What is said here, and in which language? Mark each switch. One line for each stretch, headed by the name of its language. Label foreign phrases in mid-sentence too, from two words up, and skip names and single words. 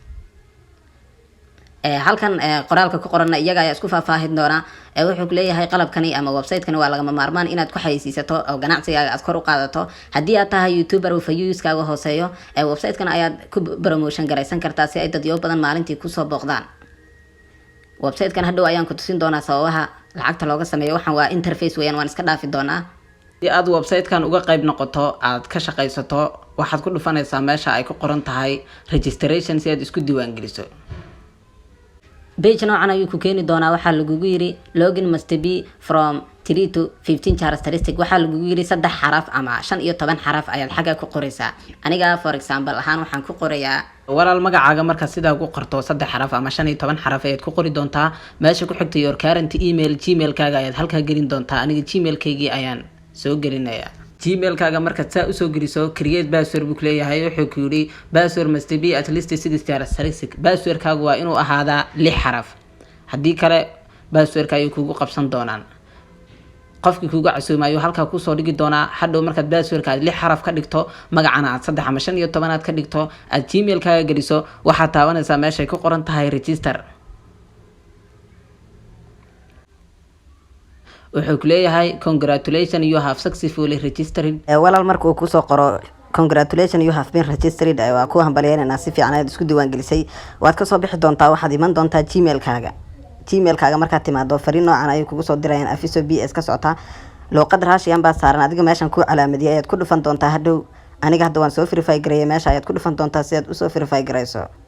Somali: halkan qoraalka ku qoran iyaga ayaa isku faahfaahin doona wuxuu ku leeyahay qalabkani ama website-kani waa laga maarmaan inaad ku xayeysiisato oo ganacsigaaga aad kor u qaadato haddii aad tahay YouTuber oo views-kaaga hooseeyo website-kan ayaad ku promotion garaysan kartaa si ay dad yo badan maalintii ku soo booqdaan website-kan hadhow ayaan ku tusin doonaa sababaha lacagta looga sameeyo waxaan waa interface weeyaan waan iska dhaafi doonaa si aad website-kan uga qayb noqoto aad ka shaqaysato waxaad ku dhufanaysaa meesha ay ku qoran tahay registration si aad isku diiwaan geliso page noocan ayuu ku keeni doonaa waxaa lagugu yiri login
English: must be from 3 to 15 characteristic
Somali: waxaa lagugu yiri 3 xaraf ama 5 iyo 10 xaraf ayaad xagga ku qoraysaa aniga
English: for example
Somali: ahaan waxaan ku qorayaa walaal magacaaga marka sidaa ku qorto 3 xaraf ama 5 iyo 10 xaraf ayaad ku qori doontaa meesha ku xigta
English: your current email
Somali: gmail-kaaga ayaad halka gelin doontaa aniga gmail-kaygii ayaan soo gelinayaa gmail-kaaga marka saa u soo geliso
English: create password
Somali: buu leeyahay wuxuu ku yiri
English: password must be at least 6 characteristic
Somali: password-kaagu waa inuu ahaadaa 6 xaraf haddii kale password-ka ayuu kugu qabsan doonaan qofkii kugu casuumayo halka ku soo dhigi doonaa hadhow markaad password-ka 6 xaraf ka dhigto magacana aad 3 ama 5 iyo 10 aad ka dhigto aad gmail-kaaga geliso waxaad taabanaysaa meesha ay ku qoran tahay register wuxuu ku leeyahay
English: congratulations you have successfully registered
Somali: walaal markuu ku soo qoro
English: congratulations you have been registered
Somali: waa ku hambalyeynaa si fiican aad isku diiwaan gelisay waad ka soo bixi doontaa waxaad iman doontaa gmail-kaaga markaad timaado fariin noocan ay kugu soo dirayaan Afiso BS ka socota luqad Russian baa saaran adiga meeshan ku calaamadiyay ayaad ku dhufan doontaa hadhow aniga hadda waan soo verify gareeyay meesha ayaad ku dhufan doontaa si aad u soo verify gareyso